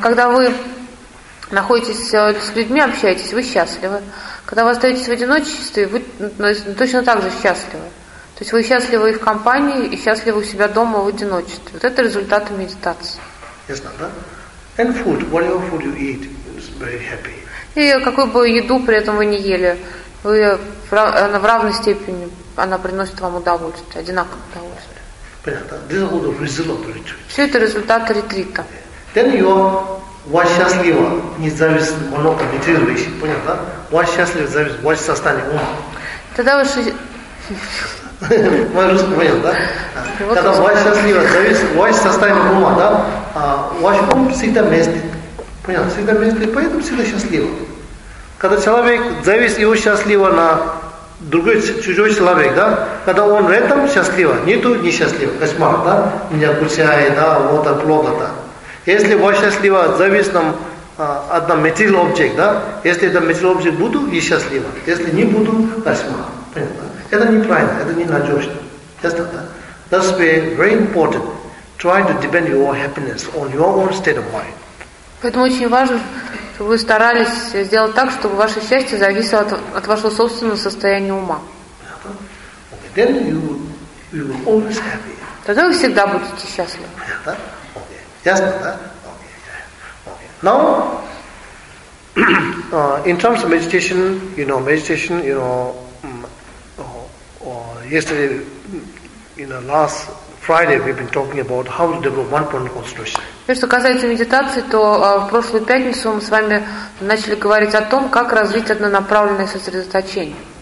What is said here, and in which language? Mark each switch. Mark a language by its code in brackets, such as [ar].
[ru] Когда вы находитесь с людьми, общаетесь, вы счастливы. Когда вы остаетесь в одиночестве, вы точно так же счастливы. То есть вы счастливы и в компании, и счастливы у себя дома в одиночестве. Вот это результаты медитации. [en] Yes, Nanda. And food, whatever food you eat, is very happy. [ru] И какую бы еду при этом вы не ели, вы в равной степени она приносит вам удовольствие, одинаковое удовольствие. Все это результаты ретрита. [en] Then you are [ru] счастливо, независимо от того, медитируете, понятно? Счастливо, зависит, счастливо, ум. Тогда вы Мой русский понял, да? Когда власть счастлива, зависит, власть составит ума, да? А ваш ум всегда местит. Понял? Всегда местит, поэтому всегда счастлива. Когда человек зависит его счастлива на другой чужой человек, да? Когда он рядом счастлива, нету несчастлива. Кошмар, да? Меня кусает, да, вот плохо, да. Если власть счастлива, зависит нам одна материальный объект, да? Если это материальный объект буду, и счастлива. Если не буду, кошмар. Это неправильно, это не надежно. [en] Just like that. That's very important. Try to depend your happiness on your own state of mind. [ru] Поэтому очень важно, чтобы вы старались сделать так, чтобы ваше счастье зависело от вашего собственного состояния ума. [en] Then you will always happy. [ru] Тогда вы всегда будете счастливы. [en] Just like that. Now, in terms of meditation, yesterday, last Friday, we've been talking about how to develop one-point concentration. [ru] Что касается медитации, то в прошлую пятницу мы с вами начали говорить о том, как развить однонаправленное сосредоточение.